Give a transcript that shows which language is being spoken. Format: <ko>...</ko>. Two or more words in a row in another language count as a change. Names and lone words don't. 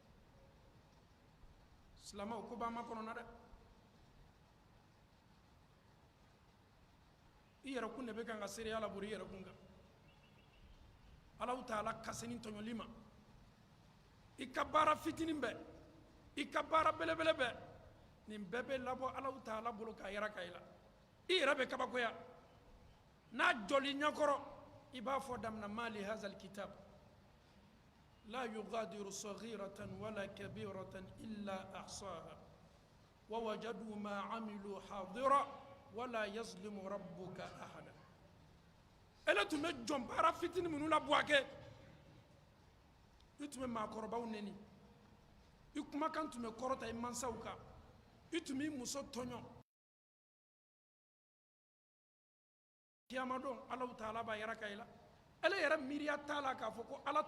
<bm>silamɛw ko b'an ma kɔnɔna dɛ i yɛrɛ kun de bɛ kan ka seereya labori i yɛrɛ kun kan Alahu Taala kaseni tɔɲɔli ma i ka baara fitinin bɛɛ i ka baara belebele bɛɛ nin bɛɛ bɛ labɔ Alahu Taala bolo k'a yɛrɛ ka i la i yɛrɛ bɛ kabakoya n'a jɔli ɲɛkɔrɔ i b'a fɔ damina</bm> <ar>ما لهذا الكتاب لا يغادر صغيرة ولا كبيرة إلا أحصاها ووجدوا ما عملوا حاضرا ولا يظلم ربك أحدا</ar> <bm>ele tun bɛ jɔn baara fitinin minnu la buwakɛ i tun bɛ maakɔrɔbaw neni i kumakan tun bɛ kɔrɔta i mansaw kan i tun b'i muso tɔɲɔ kiyama don Alahu Taala b'a yɛrɛ ka i la ele yɛrɛ miiriya t'a la k'a fɔ ko ala</bm>